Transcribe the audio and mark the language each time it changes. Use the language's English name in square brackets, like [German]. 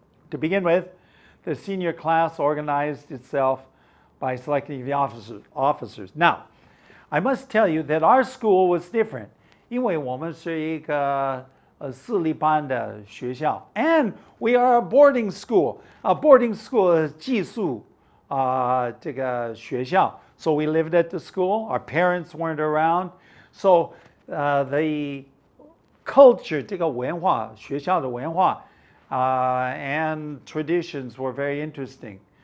[English] To begin with, the senior class organized itself by selecting the officers. Now, I must tell you that our school was different. [Chinese] 因为我们是一个私立班的学校, [English] and we are a boarding school. A boarding school [Chinese] 寄宿这个学校. [English] So we lived at the school. Our parents weren't around. So the culture, [Chinese] 这个文化, 学校的文化, [English] and traditions were very interesting.